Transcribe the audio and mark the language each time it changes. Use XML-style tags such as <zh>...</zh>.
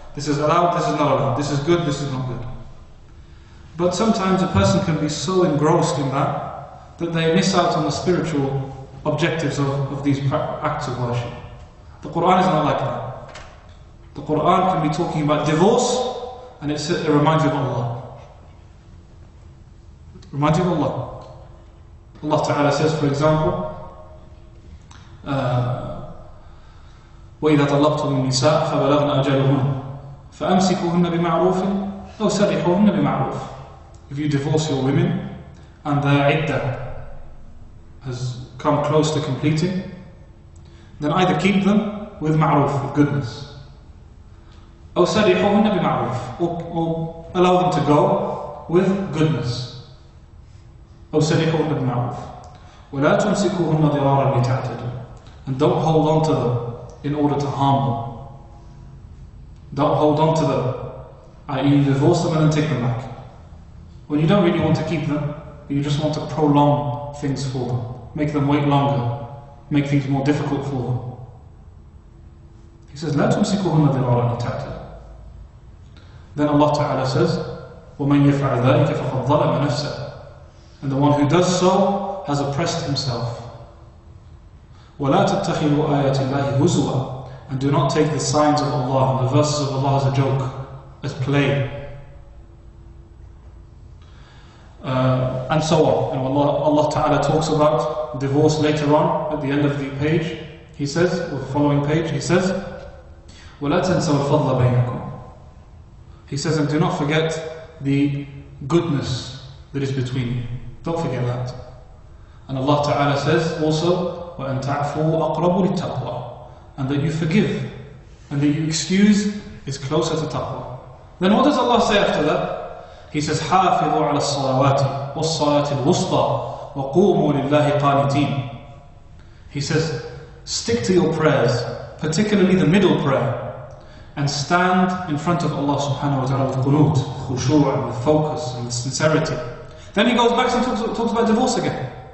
<en>This is allowed, this is not allowed. This is good, this is not good. But sometimes a person can be so engrossed in that they miss out on the spiritual objectives of these acts of worship. The Quran is not like that. The Quran can be talking about divorce and it reminds you of Allah. It reminds you of Allah. Allah Ta'ala says, for example,</en> <ar>وَإِذَا طَلَّقْتُمُ النِّسَاءَ فَبَلَغْنَ أَجَلُهُنَّ فَأَمْسِكُوهُنَّ بِمَعْرُوفٍ أَوْ سَرِّحُوهُنَّ بِمَعْرُوفٍ.</ar> <en>If you divorce your women and their iddah has come close to completing, then either keep them with ma'roof, with goodness,</en> <ar>أَوْ سَرِّحُوهُنَّ بِمَعْرُوفٍ,</ar> <en>or allow them to go with goodness.</en> <ar>أَوْ سَرِّحُوهُنَّ بِمَعْرُوفٍ وَلَا تُمْسِكُوهُنَّ ضِرَارًا لِتَعْتَدُوا,</ar> <en>and don't hold on to them in order to harm them. Don't hold on to them, i.e. divorce them and then take them back. When you don't really want to keep them, you just want to prolong things for them, make them wait longer, make things more difficult for them. He says,</en> <ar>لَا تُمْسِكُوهُنَّ ضِرَارًا لِتَعْتَدُوا.</ar> <en>Then Allah Ta'ala says,</en> <ar>وَمَنْ يَفْعَلْ ذَلِكَ فَقَدْ ظَلَمَ نَفْسَهُ,</ar> <en>and the one who does so has oppressed himself.</en> <ar>وَلَا تَتَّخِذُوا آيَاتِ اللَّهِ هُزُوًا,</ar> <en>and do not take the signs of Allah and the verses of Allah as a joke, as play. And so on. And Allah Ta'ala talks about divorce later on at the end of the page. He says, or the following page, he says,</en> <ar>وَلَا تَنْسَوْا الْفَضْلَ بَيْنَكُمْ,</ar> <en>He says, and do not forget the goodness that is between you. Don't forget that. And Allah Ta'ala says also,</en> <ar>وَأَن تَعْفُوا أَقْرَبُ لِلتَّقْوَى,</ar> <en>and that you forgive and that you excuse is closer to taqwa. Then what does Allah say after that? He says,</en> <ar>حَافِظُوا عَلَى الصَّلَوَاتِ وَالصَّلَاةِ الْوُسْطَى وَقُومُوا لِلَّهِ قَانِتِينَ.</ar> <en>He says, stick to your prayers, particularly the middle prayer, and stand in front of Allah subhanahu wa ta'ala with qunut, khushu', with focus and with sincerity. Then he goes back and talks about divorce again.</en>